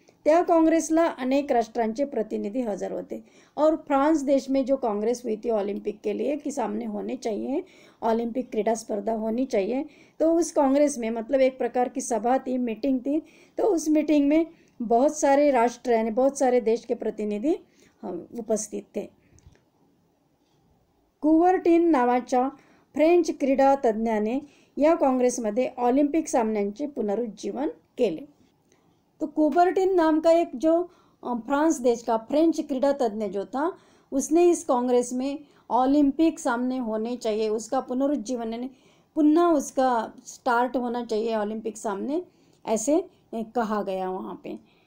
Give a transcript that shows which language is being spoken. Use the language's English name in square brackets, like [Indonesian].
[Marathi] त्या काँग्रेसला अनेक राष्ट्रांचे प्रतिनिधि हजर होते [Hindi] और फ्रांस देश में जो कांग्रेस हुई थी ओलंपिक के लिए कि सामने होने चाहिए, ओलंपिक क्रीडा स्पर्धा होनी चाहिए, तो उस कांग्रेस में मतलब एक प्रकार की सभा थी, मीटिंग थी। तो उस मीटिंग में बहुत सारे राष्ट्र यानी बहुत सारे देश के प्रतिनिधि उपस्थित थे। [Marathi] कुवर्टीन नावाच्या फ्रेंच क्रीडा तज्ञाने या काँग्रेसमध्ये ऑलिम्पिक सामन्यांचे पुनरुज्जीवन केले। [Hindi] तो कुबर्टिन नाम का एक जो फ्रांस देश का फ्रेंच क्रीडा तज्ञ जो था, उसने इस कांग्रेस में ओलंपिक सामने होने चाहिए, उसका पुनरुज्जीवन यानी पुनः उसका स्टार्ट होना चाहिए ओलंपिक सामने, ऐसे कहा गया वहाँ पे।